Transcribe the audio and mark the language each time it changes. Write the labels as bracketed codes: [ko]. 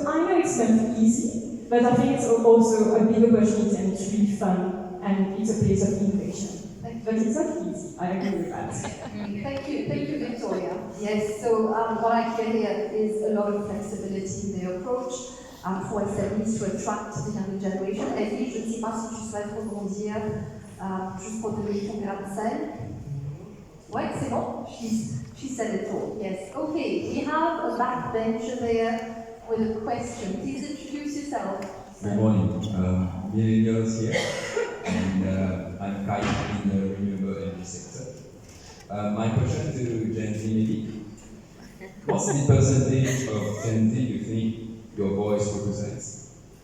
[en] So I know it's not easy, but I think it's also a big opportunity and it's really fun and it's a place of innovation. But it's not easy, I agree with that. Thank you, Victoria. Yes, so what I hear here is a lot of flexibility in the approach for SMEs to attract the younger generation. [fr] Evie, je ne sais pas si tu souhaites rebondir juste pour donner ton grain de sel. Ouais, c'est bon? [en] She said it all, yes. Okay, we have a backbencher there with a question. Please introduce yourself. Good morning. Millennials here, and I'm kind in the renewable energy sector. My question to Gen Z maybe. What's the percentage of Gen Z you think your voice represents?